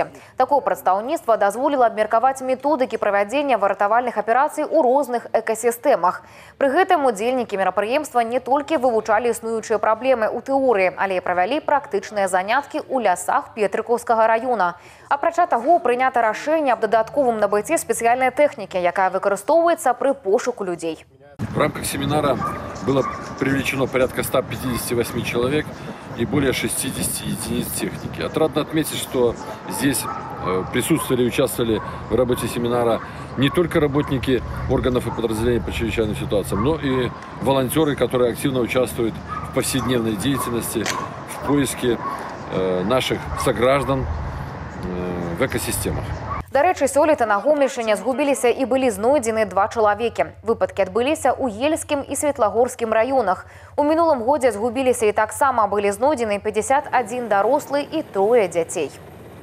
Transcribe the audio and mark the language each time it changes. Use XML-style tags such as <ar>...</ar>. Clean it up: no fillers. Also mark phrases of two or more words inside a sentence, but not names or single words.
<be>Такое прадстаўніцтва дазволіла абмеркаваць методыкі правядзення выратавальных аперацый у розных экасістэмах. Пры гэтым удзельнікі мерапрыемства не толькі вывучалі існуючыя праблемы ў тэорыі, але і правялі практычныя заняткі ў лясах Петрыкаўскага района. Апрача таго, прынята рашэнне аб дадатковым набыцці спецыяльнай тэхнікі, якая выкарыстоўваецца пры пошуку людей.</be> <ru>В рамках семинара было привлечено порядка 158 человек и более 60 единиц техники. Отрадно отметить, что здесь присутствовали и участвовали в работе семинара не только работники органов и подразделений по чрезвычайным ситуациям, но и волонтеры, которые активно участвуют в повседневной деятельности, в поиске наших сограждан в экосистемах.</ru> <be>Да рэчы, сёлета на Гомельшчыне згубіліся і былі знойдзены 2 чалавекі. Выпадкі адбыліся ў Ельскім і Светлагорскім раёнах. У мінулым годзе згубіліся і таксама былі знойдзены 51 дарослы і 3 дзяцей.</be>